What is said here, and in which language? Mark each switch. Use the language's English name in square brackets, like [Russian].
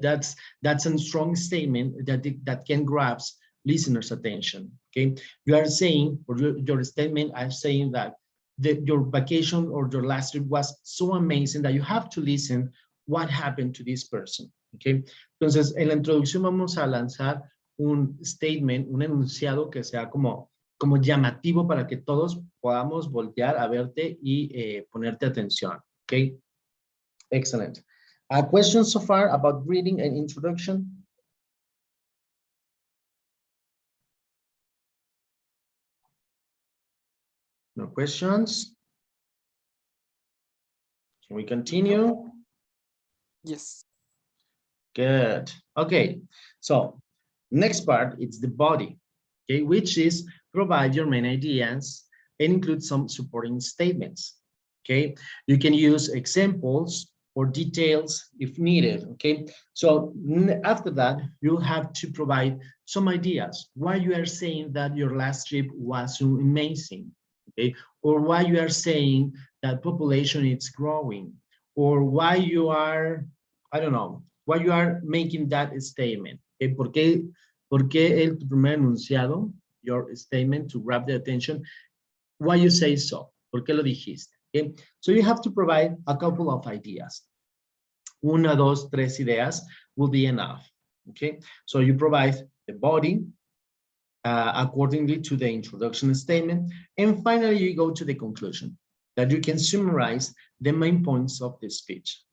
[English] That's a strong statement that can grasp listeners' attention, okay? You are saying, or your statement, I'm saying that your vacation or your last trip was so amazing that you have to listen what happened to this person, okay? [Spanish] Entonces, en la introducción vamos a lanzar un statement, un enunciado que sea como llamativo para que todos podamos voltear a verte y ponerte atención, okay? [English] Excellent. Questions so far about reading and introduction? No questions? Can we continue? Yes. Good. Okay. So next part, it's the body, okay, which is provide your main ideas and include some supporting statements. Okay. You can use examples or details if needed. Okay. So after that, you'll have to provide some ideas why you are saying that your last trip was amazing. Okay. Or why you are saying that population is growing, or why you are, I don't know, why you are making that statement. Okay? [Spanish] ¿Por qué el primer enunciado, [English] your statement to grab the attention, why you say so? [Spanish] ¿Por qué lo dijiste? Okay? [English] So you have to provide a couple of ideas. [Spanish] Una, dos, tres [English] ideas will be enough. Okay, so you provide the body accordingly to the introduction statement, and finally you go to the conclusion that you can summarize the main points of the speech.